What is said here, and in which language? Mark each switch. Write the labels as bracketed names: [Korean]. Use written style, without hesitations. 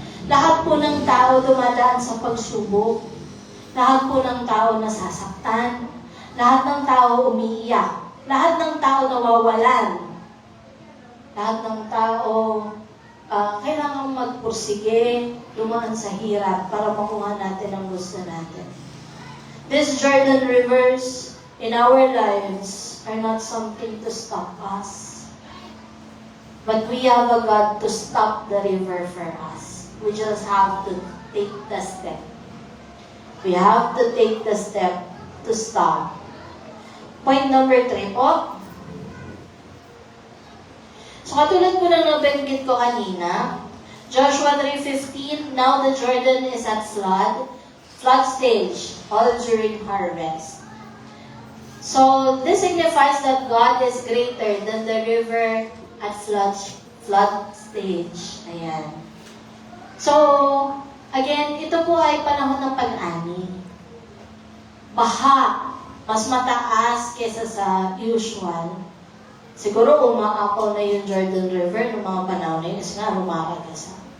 [Filipino] Lahat po ng tao dumadaan sa pagsubok. Lahat po ng tao nasasaktan. Lahat ng tao umiiyak. Lahat ng tao nawawalan. Lahat ng tao kailangan magpursige, dumaan sa hirap para makuha natin ang gusto natin. [English] These Jordan rivers in our lives are not something to stop us. But we have a God to stop the river for us. We just have to take the step. We have to take the step to stop. Point number 3 po. So [Filipino] katulad po ng nabanggit ko kanina, [English] Joshua 3:15, now the Jordan is at flood stage, all during harvest. So this signifies that God is greater than the river at flood stage. [Filipino] Ayan. So, again, ito po ay panahon ng pag-ani. Baha, mas mataas kesa sa usual. Siguro umaapaw na yung Jordan River ng mga panahon na yun kasi nga rumakagasa.